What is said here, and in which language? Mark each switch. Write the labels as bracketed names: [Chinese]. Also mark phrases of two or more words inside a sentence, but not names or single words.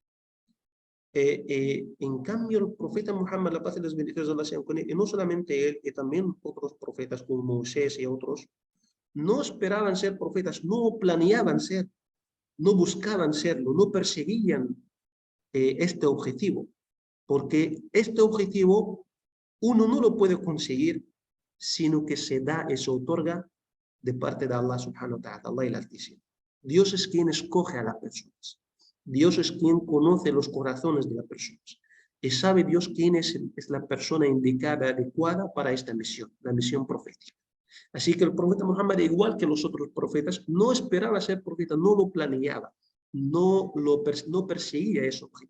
[Spanish] En cambio, el profeta Muhammad, la paz y las bendiciones de Allah sean con él, y no solamente él, y también otros profetas como Moisés y otros, no esperaban ser profetas, no planeaban ser, no buscaban serlo, no perseguían este objetivo, porque este objetivo uno no lo puede conseguir, sino que se da y se otorga de parte de Allah subhanahu wa ta'ala, Allah el Altísimo. Dios es quien escoge a las personas. Dios es quien conoce los corazones de las personas. Y sabe Dios quién es la persona indicada, adecuada para esta misión, la misión profética. Así que el profeta Muhammad, igual que los otros profetas, no esperaba ser profeta, no lo planeaba, no perseguía ese objetivo.